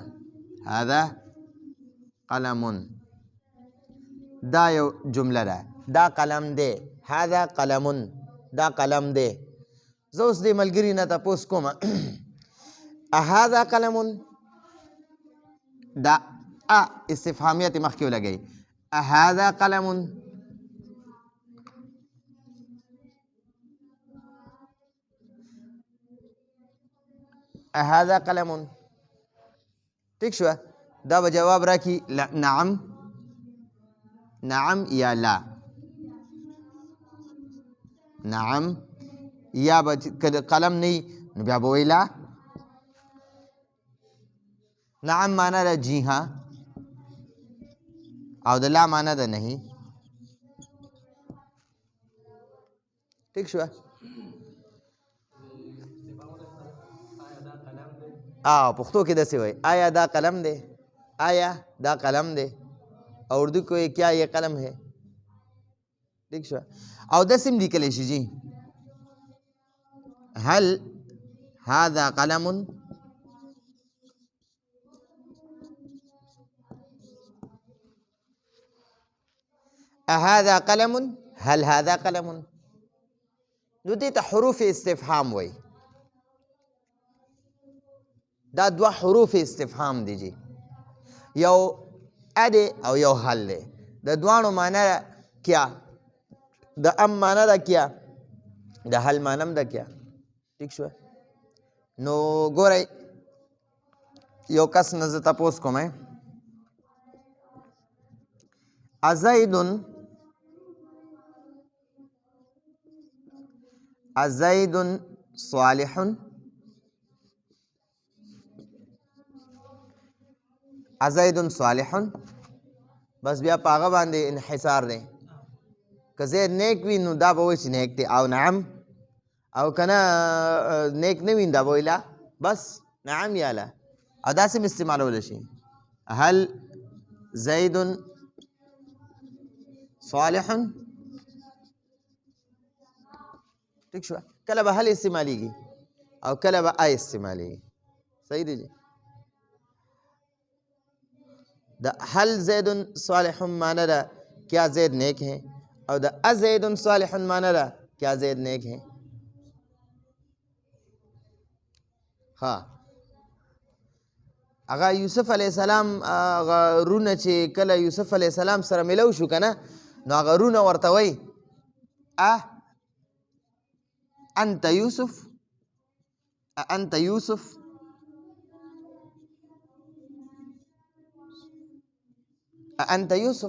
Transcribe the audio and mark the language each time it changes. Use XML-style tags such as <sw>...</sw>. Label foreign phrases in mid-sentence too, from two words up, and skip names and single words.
<ar>هذا قلم</ar> <ps>دا یو جمله ده. دا قلم دی.</ps> <ar>هذا قلم</ar> <ps>دا قلم دی. زه اوس دې ملګري نه تپوس کوم</ps> <ar>هذا قلم</ar> <ps>دا استفهامیت مخکې ولګئ.</ps> <ar>هذا قلم هذا قلم.</ar> <ps>ٹھیک شو. دا به جواب راکي نعم یا لا. نعم یا به قلم نه نو بیا به وایي لا. نعم معنی ده جی ها او د لا معنی ده نہیں. ٹھیک شو. پښتو کې داسې وایي آیا دا قلم دی. آیا دا قلم دی. او اردو کې وایي</ps> <ur>کیا یہ قلم ہے.</ur> <ps>ٹھیک شو. او داسې هم لیکلی شي جي</ps> <ar>هل هذا قلم هذا قلم هل هذا قلم.</ar> <ps>نو دې ته حروف استفهام وایي. دا دوه حروف استفهام دي جي. یو ا دی او یو حل دی. د دواړو معنا کیا، د ام معنا ده کیا، د حل معنا هم ده کیا. ٹھیک شو. نو ګورئ یو کس نه زه تپوس کوم</ps> <ar>ازید صالح، ازید صالح،</ar> <ps>بس بیا په هغه باندې انحصار دی. که زید نیک وي نو دا به وایي چې نیک دی، او نعم، او که نه نیک نه وي دا به وایي لا، بس نعم یا لا. او داسې هم استعمالولی شي،</ps> <ar>هل زید صالح.</ar> <ps>ٹھیک شو. کله به هل استعمالیږي او کله به ای استعمالیږي. صحیح دی جی. د</ps> <ar>هل زید صالح</ar> <ps>معنی ده</ps> <ur>کیا زید نیک ہے،</ur> <ps>او د</ps> <ar>ازید صالح</ar> <ps>معنی ده</ps> <ur>کیا زید نیک ہے.</ur> <ps>ها هغه یوسف</ps> <ar>علیه السلام</ar> <ps>هغه رونه چې کله یوسف</ps> <ar>علیه السلام</ar> <ps>سره ملو شو که نه، نو هغه رونه ورته وایي</ps> <ar>انت یوسف، انت یوسف، انت یوسف.</ar>